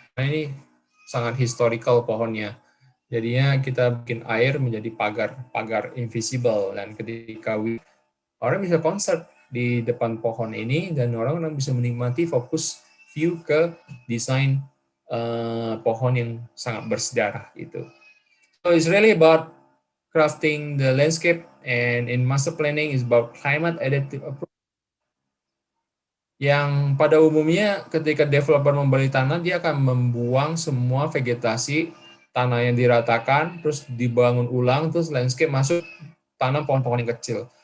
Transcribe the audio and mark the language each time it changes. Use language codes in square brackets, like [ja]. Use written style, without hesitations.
[id] Nah, ini sangat historical pohonnya. Jadinya kita bikin air menjadi pagar invisible, dan ketika orang bisa konser di depan pohon ini, dan orang bisa menikmati fokus view ke desain pohon yang sangat bersejarah itu. [en] So it's really about crafting the landscape, and in master planning is about climate adaptive approach. [id] Yang pada umumnya ketika developer membeli tanah, dia akan membuang semua vegetasi, tanah yang diratakan, terus dibangun ulang, terus landscape masuk, tanam pohon-pohon yang kecil.